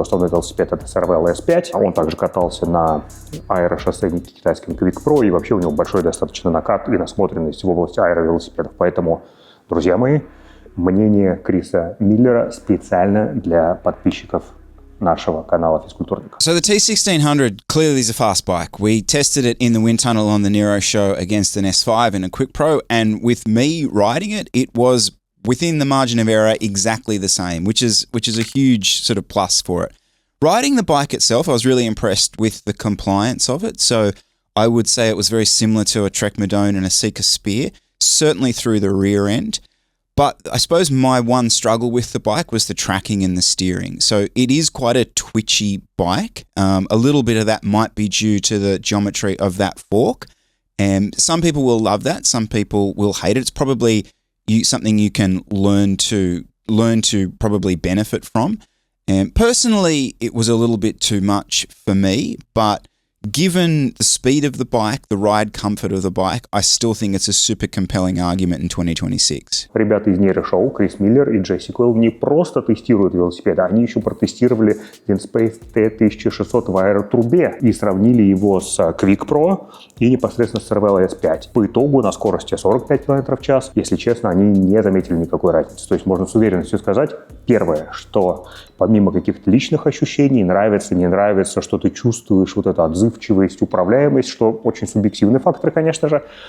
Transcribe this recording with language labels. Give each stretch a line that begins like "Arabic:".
Russian: Его основной велосипед — это Cervelo S5, он также катался на аэрошоссейнике китайском Quick Pro, и вообще у него большой достаточно накат и насмотренность в области аэровелосипедов. Поэтому, друзья мои, мнение Криса Миллера специально для подписчиков нашего канала Физкультурника.
English: So the T1600 clearly is a fast bike. We tested it in the wind tunnel on the Nero show against an S5 and a Quick Pro, and with me riding it, it was within the margin of error exactly the same, which is a huge sort of plus for it. Riding the bike itself, I was really impressed with the compliance of it. So I would say it was very similar to a Trek Madone and a Sika Spear, certainly through the rear end. But I suppose my one struggle with the bike was the tracking and the steering. So it is quite a twitchy bike. A little bit of that might be due to the geometry of that fork. And some people will love that. Some people will hate it. It's probably something you can learn to probably benefit from. And personally, it was a little bit too much for me, but given the speed of the bike, the ride comfort of the bike, I still think it's a super compelling argument in 2026.
Russian: Ребята из Нейрошоу, Крис Миллер и Джесси Куэлл, не просто тестируют велосипеды, они еще протестировали Vinspace T-1600 в аэротрубе и сравнили его с Quick Pro и непосредственно с Cervelo S5. По итогу на скорости 45 км в час, если честно, они не заметили никакой разницы. То есть можно с уверенностью сказать, первое, что помимо каких-то личных ощущений, нравится, не нравится, что ты чувствуешь, вот это отзывчивость, управляемость, что очень субъективный фактор, конечно же.